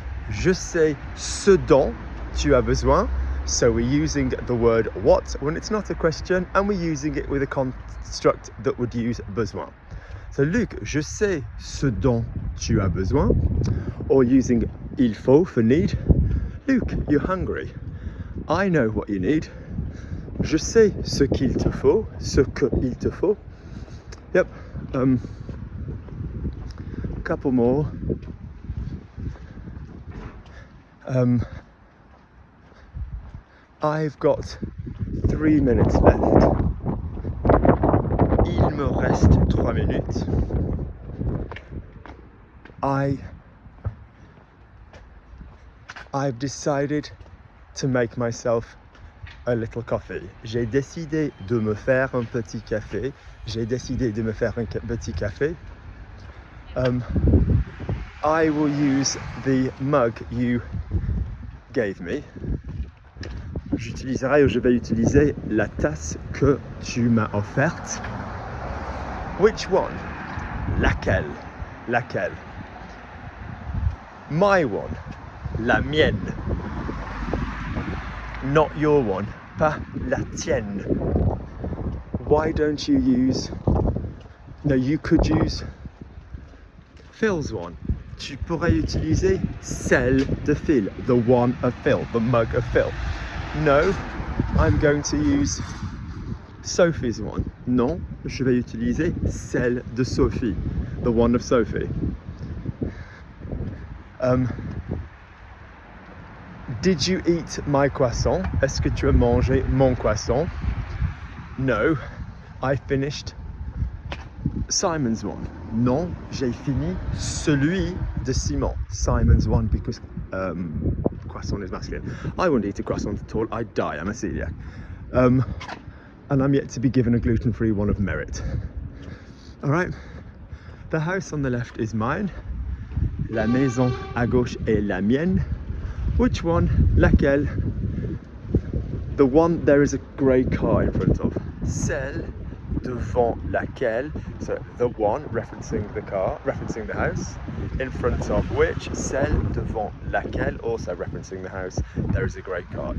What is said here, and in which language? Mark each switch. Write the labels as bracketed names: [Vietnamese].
[French] Je sais ce dont tu as besoin. [English] So we're using the word what when it's not a question, and we're using it with a construct that would use besoin. [French] So Luc, je sais ce dont tu as besoin. [English] Or using il faut for need. Luc, you're hungry. I know what you need. [French] Je sais ce qu'il te faut. Ce que il te faut. Yep. [English] Couple more. I've got 3 minutes left. [French] Il me reste 3 minutes. [English] I've decided to make myself a little coffee. [French] J'ai décidé de me faire un petit café. J'ai décidé de me faire un petit café. [English] I will use the mug you gave me. [French] J'utiliserai ou je vais utiliser la tasse que tu m'as offerte. [English] Which one? [French] Laquelle? Laquelle? [English] My one. [French] La mienne. [English] Not your one. [French] Pas la tienne. [English] Why don't you use... No, you could use Phil's one. [French] Tu pourrais utiliser celle de Phil, [English] the one of Phil, [French] the mug of Phil. [English] No, I'm going to use Sophie's one. [French] Non, je vais utiliser celle de Sophie, [English] the one of Sophie. Did you eat my croissant? [French] Est-ce que tu as mangé mon croissant? [English] No, I finished Simon's one. [French] Non, j'ai fini celui de Simon. [English] Simon's one, because croissant is masculine. I wouldn't eat a croissant at all. I'd die. I'm a celiac. And I'm yet to be given a gluten-free one of merit. All right. The house on the left is mine. [French] La maison à gauche est la mienne. [English] Which one? [French] Laquelle? [English] The one there is a grey car in front of. [French] Celle devant laquelle, [English] so the one referencing the car, referencing the house, in front of which, [French] celle devant laquelle, [English] also referencing the house, there is a grey car.